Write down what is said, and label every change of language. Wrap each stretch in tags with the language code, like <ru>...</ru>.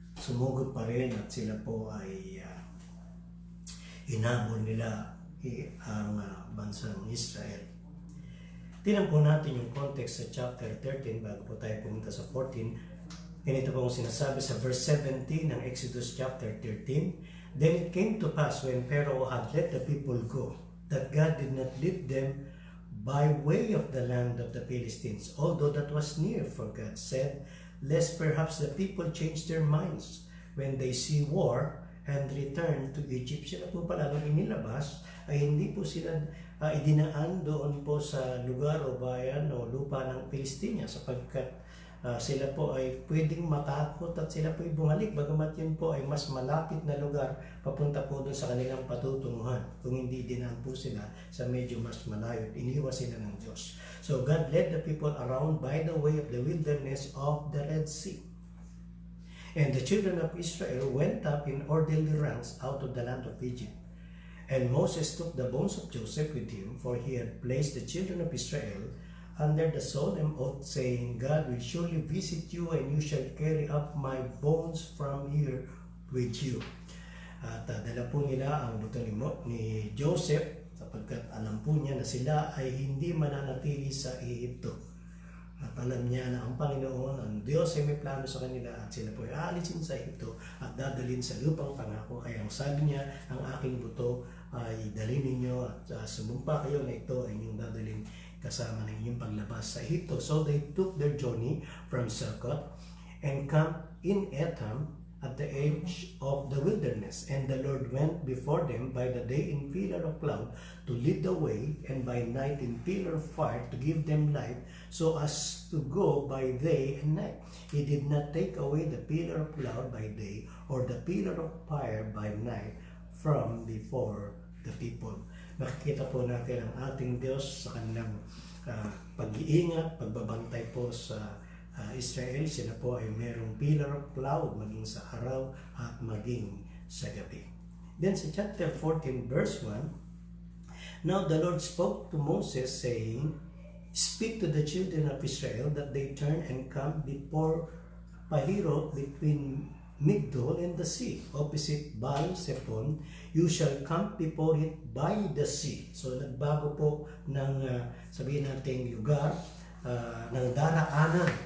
<tl>sumugod pa rin at sila po ay hinabol nila ang bansang Israel. Tingnan po natin yung context sa chapter 13 bago po tayo pumunta sa 14. Ganito po ang sinasabi sa verse 17 ng Exodus chapter 13.</tl> <en>Then it came to pass when Pharaoh had let the people go, that God did not lead them by way of the land of the Philistines, although that was near, for God said, lest perhaps the people change their minds when they see war and return to Egypt.</en> <tl>Sila po pala nung inilabas ay hindi po sila idinaan doon po sa lugar o bayan o lupa ng Palestina sapagkat sila po ay pwedeng matakot at sila po ay bumalik bagamat yun po ay mas malapit na lugar papunta po doon sa kanilang patutunguhan kung hindi dinaan po sila sa medyo mas malayo. Iniwas sila ng Diyos.</tl> <en>So God led the people around by the way of the wilderness of the Red Sea. And the children of Israel went up in orderly ranks out of the land of Egypt. And Moses took the bones of Joseph with him, for he had placed the children of Israel under the solemn oath, saying, God will surely visit you, and you shall carry up my bones from here with you.</en> <tl>At dala po nila ang buto ni Joseph, sapagkat alam po niya na sila ay hindi mananatili sa Egypto. At alam niya na ang Panginoon, ang Diyos ay may plano sa kanila at sila po ay aalisin sa Egypto at dadalhin sa lupang pangako. Kaya ang sabi niya, ang aking buto ay dalhin ninyo at sumumpa kayo na ito ay inyong dadalhin kasama ng inyong paglabas sa Egypto.</tl> <en>So they took their journey from Succoth and camped in Etham at the edge of the wilderness. And the Lord went before them by the day in pillar of cloud to lead the way, and by night in pillar of fire to give them light, so as to go by day and night. He did not take away the pillar of cloud by day or the pillar of fire by night from before the people.</en> <tl>Nakikita po natin ang ating Diyos sa kanilang pag-iingat, pagbabantay po sa Israel. Sila po ay merong pillar of cloud maging sa araw at maging sa gabi.</tl> <en>Then sa chapter 14 verse 1, Now the Lord spoke to Moses saying, Speak to the children of Israel that they turn and camp before Pahirot between Migdol and the sea, opposite Baal-Zephon. You shall camp before it by the sea.</en> <tl>So nagbago po ng sabihin natin lugar ng daraanan.</tl>